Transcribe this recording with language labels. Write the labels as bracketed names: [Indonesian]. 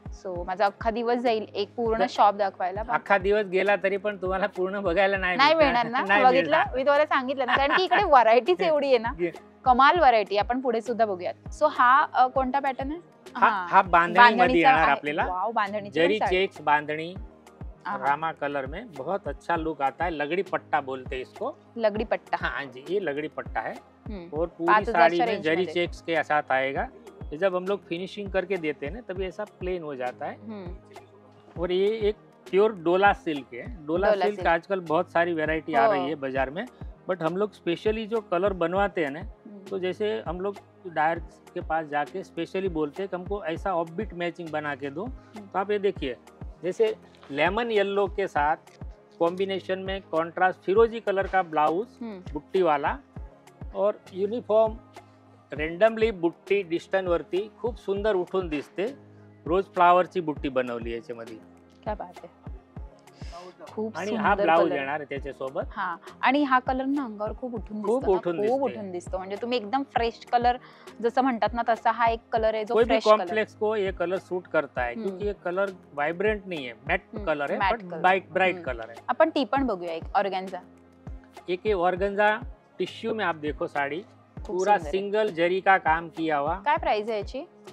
[Marathi] So माझा अख्खा दिवस जाईल एक पूर्ण शॉप दाखवायला. अख्खा दिवस गेला तरी पण तुम्हाला पूर्ण बघायला नाही मिळणार ना. बघितलं, मी तुम्हाला सांगितलं ना, कारण की इकडे व्हरायटीच एवढी आहे ना, कमाल व्हरायटी. आपण पुढे सुद्धा बघूयात. सो हा कोणता पॅटर्न आहे? हा बांधणी मध्ये येणार आपल्याला. वाव, बांधणी, [Hindi] जरी चेक्स बांधणी रामा कलर में बहुत अच्छा लुक आता है. लगड़ी पट्टा बोलते हैं इसको. लगड़ी पट्टा, हाँ जी, ये लगड़ी पट्टा है. और पूरी साड़ी में जरी चेक्स के साथ आएगा. जब हम लोग फिनिशिंग करके देते हैं ना तभी ऐसा प्लेन हो जाता है. और ये एक प्योर डोला सिल्क है. डोला सिल्क आजकल बहुत सारी वैरायटी आ रही है बाजार में, बट हम लोग स्पेशली जो कलर बनवाते हैं ना, तो जैसे हम लोग डायर के पास जाके स्पेशली बोलते हैं कि हमको ऐसा ऑफबीट मैचिंग बना के दो. तो आप ये देखिए, जैसे लेमन येलो के साथ कॉम्बिनेशन में कॉन्ट्रास्ट फिरोजी कलर का ब्लाउज बुट्टी वाला, और यूनिफॉर्म रेंडमली बुट्टी डिस्टन [Marathi] वरती खूप सुंदर उठून दिसते. रोज फ्लावरची बुट्टी बनवली याच्यामध्ये. [Hindi] क्या बात [Marathi] आहे. खूप आणि हा ब्लाउज येणार त्याच्या सोबत. हा, आणि हा कलर ना अंगावर खूप उठून दिसतो. म्हणजे तुम्ही एकदम फ्रेश कलर जसं म्हणतात ना, तसा हा एक कलर आहे जो फ्रेश [Hindi] कॉम्प्लेक्स को ये कलर सूट करता है, क्योंकि ये कलर वाइब्रेंट नहीं है, मैट कलर है, बट ब्राइट कलर है. [Marathi] आपण ती पण बघूया. एक ऑर्गेन्झा, [Hindi] एक ऑर्गेन्झा टिश्यू में आप देखो साड़ी, पूरा सिंगल जरी का काम किया हुआ. [Marathi] काय प्राइस है याची?